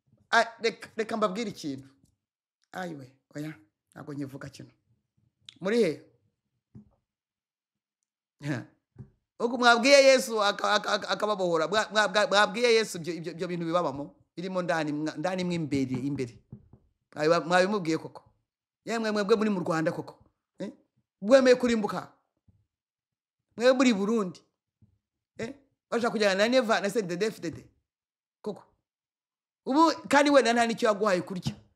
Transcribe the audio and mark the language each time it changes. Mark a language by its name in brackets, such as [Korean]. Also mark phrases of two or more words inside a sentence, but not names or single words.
[Kinyarwanda] Ah, reka, reka mbabwire ikintu. Ayiwe, oya, ntabwo nkivuga kino. Muri he? Ha. Uko mwabwiye Yesu aka-, aka-, aka-, akababohora, mwa-, mwa-, mwa-, mwabwiye Yesu ibyo, ibyo, ibyo bintu bibabamo, birimo ndani, mwa-, ndani mwe imbere, imbere. Mwabiba-, mwabimubwiye koko? Yemwe mwebwe muri mu Rwanda koko? Eh? Bwemeye kurimbuka? Mwebwe muri Burundi? Eh? Bashaka kujyana na Neva, na C N D D-F D D? Koko. Ubu, kandi wenda nta n'icyo yaguhaye kurya.